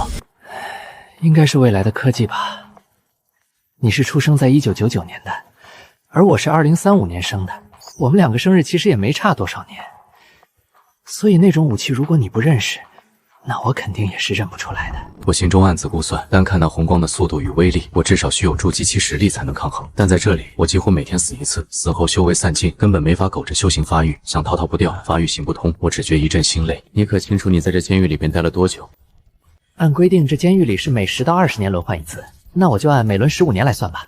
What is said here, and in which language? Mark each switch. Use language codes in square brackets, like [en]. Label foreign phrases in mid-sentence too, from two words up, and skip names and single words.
[zh] 應該是未來的科技吧。你是出生在1999年的，而我是2035年生的，我們兩個生日其實也沒差多少年。所以那種武器如果你不認識，那我肯定也是認不出來的。我心中暗自估算，單看那紅光的速度與威力，我至少需有築基期實力才能抗衡。但在這裡，我幾乎每天死一次，死後修為散盡，根本沒法苟着修行發育，想逃不掉，發育行不通，我只覺一陣心累。你可清楚你在這監獄裡邊待了多久？按規定，這監獄裡是每10到20年輪換一次，那我就按每輪15年來算吧。